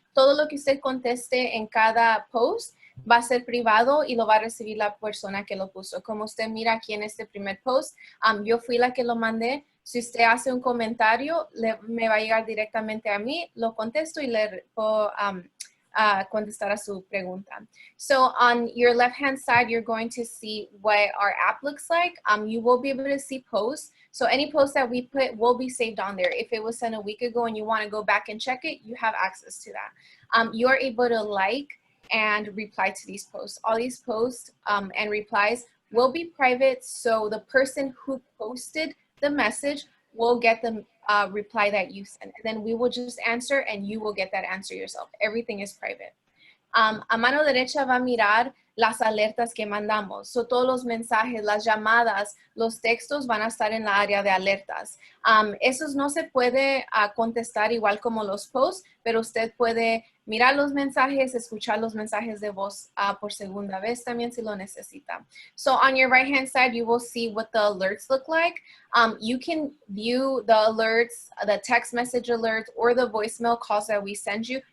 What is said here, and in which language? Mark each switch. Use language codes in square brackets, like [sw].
[es] Todo lo que usted conteste en cada post va a ser privado y lo va a recibir la persona que lo puso. Como usted mira aquí en este primer post, yo fui la que lo mandé, Si usted hace un comentario, me va a llegar directamente a mí, lo contesto y le puedo contestar a su pregunta. [en] So on your left-hand side, you're going to see what our app looks like. You will be able to see posts. So any post that we put will be saved on there. If it was sent a week ago and you want to go back and check it, you have access to that. You are able to like and reply to these posts. All these posts and replies will be private, so the person who posted the message will get the reply that you sent. And then we will just answer and you will get that answer yourself. Everything is private. [es] A mano derecha va a mirar las alertas que mandamos. So todos los mensajes, las llamadas, los textos van a estar en la área de alertas. Esos no se puede contestar igual como los posts, pero usted puede mirar los mensajes, escuchar los mensajes de voz por segunda vez también si lo necesita. [en] So on your right hand side, you will see what the alerts look like. You can view the alerts, the text message alerts, or the voicemail calls that we send you.